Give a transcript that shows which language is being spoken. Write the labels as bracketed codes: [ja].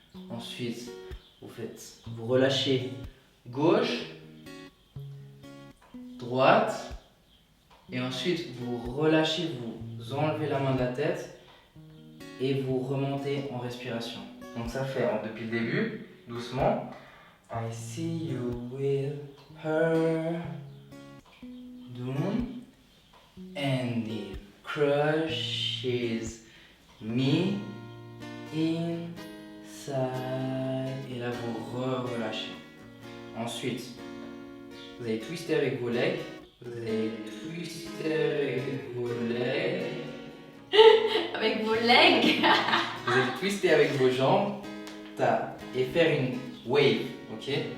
[fr] Ensuite, vous relâchez gauche, droite, et ensuite vous relâchez, vous enlevez la main de la tête et vous remontez en respiration. Donc ça fait depuis le début, doucement. [en] I see you with her, doom, and it crushes me inside. [fr] Et là vous relâchez. Ensuite, vous allez twister avec vos legs. Vous allez twister avec vos legs. Avec vos legs. Vous allez twister avec vos jambes et faire une wave. Ok?